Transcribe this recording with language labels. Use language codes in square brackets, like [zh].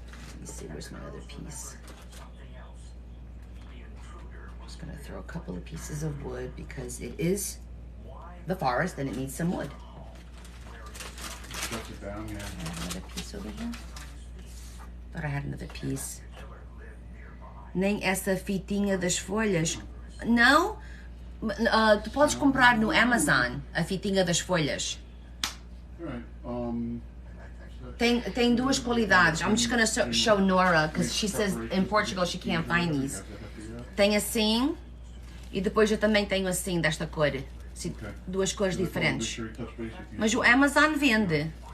[en] Let me see, where's my other piece? Just gonna throw a couple of pieces of wood because it is the forest and it needs some wood. Shuts it down, yeah. I have another piece over here. Thought I had another piece. [pt] Nem essa fitinha das folhas. Não? Tu podes comprar no Amazon a fitinha das folhas. [en] Alright, [pt] Tem duas qualidades. [en] I'm just gonna show Nora because she says in Portugal she can't find these. [pt] Tem assim e depois eu também tenho assim desta cor. Duas cores diferentes. Mas o Amazon vende.